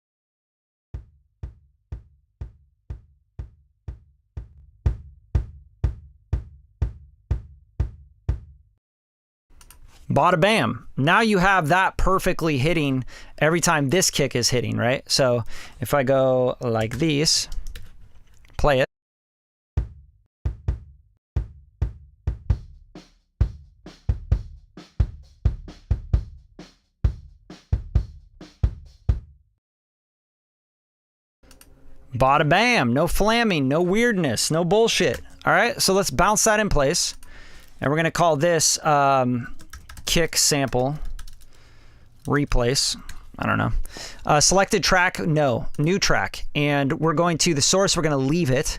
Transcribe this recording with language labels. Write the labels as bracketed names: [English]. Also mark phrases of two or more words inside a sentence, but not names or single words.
[English] Bada bam. Now you have that perfectly hitting every time this kick is hitting, right? So if I go like this, play it. Bada bam. No flamming, no weirdness, no bullshit. All right, so let's bounce that in place. And we're going to call this kick sample replace. I don't know. Selected track, no. New track. And we're going to the source, we're going to leave it.